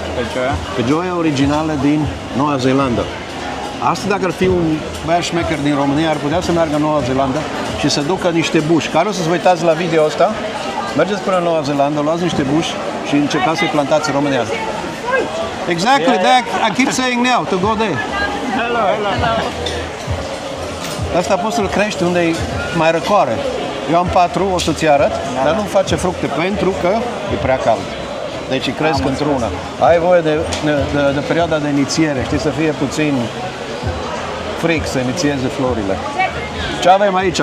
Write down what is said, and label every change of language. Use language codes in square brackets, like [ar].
[ro] Pe ce? Feijoa originală din Noua Zeelandă. Asta dacă ar fi un băiat șmecher din România, ar putea să meargă în Noua Zeelandă și să ducă niște buși. Care o să-ți vă uitați la video ăsta? Mergeți până în Noua Zeelandă, luați niște buși și încercați să-i plantați în România. [en] Exactly, I keep saying now to go there. Hello. [ro] Asta poți să-l crești unde e mai răcoare. Eu am 4, o să-ți arăt, dar nu face fructe pentru că e prea cald. Deci îi cresc într-una. Ai voie de perioada de inițiere, știi, să fie puțin fric să inițieze florile. Ce avem aici?